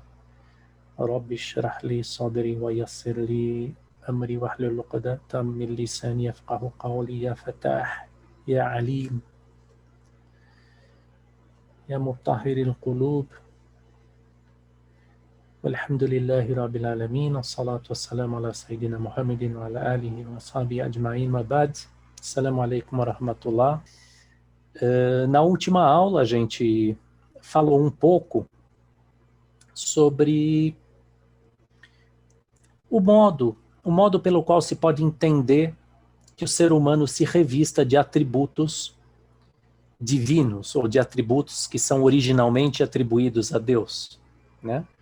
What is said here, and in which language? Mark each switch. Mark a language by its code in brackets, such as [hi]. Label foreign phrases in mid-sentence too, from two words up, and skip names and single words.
[ar] رب اشرح لي صدري ويسر لي أمري واحلل عقدة من لساني يفقهوا قولي يا فتاح يا عليم يا مطهر القلوب والحمد لله رب العالمين الصلاة والسلام على سيدنا محمد وعلى آله وصحبه أجمعين ما بعد السلام عليكم ورحمة الله. [pt] Na última aula a gente falou um pouco sobre o modo pelo qual se pode entender que o ser humano se revista de atributos divinos, ou de atributos que são originalmente atribuídos a Deus, né?